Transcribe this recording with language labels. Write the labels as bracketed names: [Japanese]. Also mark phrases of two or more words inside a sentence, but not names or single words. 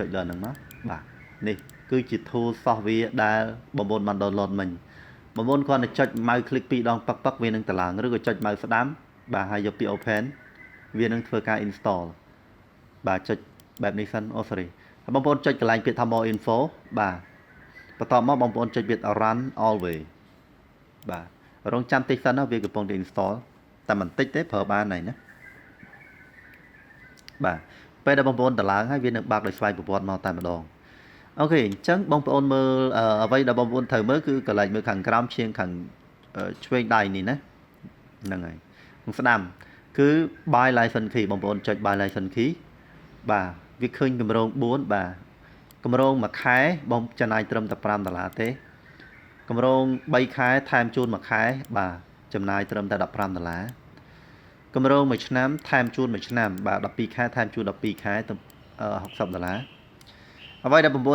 [Khmer] ដល់ហ្នឹងមកបាទនេះគឺជា [English] tool software [Khmer] ដែលបងប្អូនបាន download មិញបងប្អូនគ្រាន់តែចុចម៉ៅ click ពីរដងប៉ឹកវានឹងតឡើងឬក៏ចុចម៉ៅស្ដាំបាទហើយយកពាក្យ open វានឹងធ្វើការ install បាទចុចបែបនេះសិនអូ sorry បងប្អូនចុចកន្លែងពាក្យថា [English] more info [Khmer] បាទបន្ទាប់មកបងប្អូនចុចពាក្យ [English] run always [Khmer] បាទរងចាំតិចសិនណាវាកំពុងតែ install តែបន្តិចទេប្រើបានហើយណា បាទពេលដែលបងប្អូនតឡើងហើយវានឹងបើកដោយស្វ័យប្រវត្តិមកតែម្ដងអូខេអញ្ចឹងបងប្អូនមើលអ្វីដែល បងប្អូនត្រូវមើលគឺកន្លែងមើលខាងក្រោមឈៀងខាងឆ្វេងដៃនេះណាហ្នឹងហើយខាងស្ដាំគឺ [English] buy license key [Khmer] បងប្អូនចុច [English] buy license key [Khmer] បាទវាឃើញគម្រោង4បាទគម្រោងមួយខែបងចំណាយត្រឹមតែ$5ទេគម្រោង3ខែថែមជូនមួយខែបាទចំណាយត្រឹមតែ$15គម្រោងមួយឆ្នាំថែមជូនមួយឆ្នាំបាទ12ខែថែមជូន12ខែទៅ$60អ្វីដែលបងប្អូ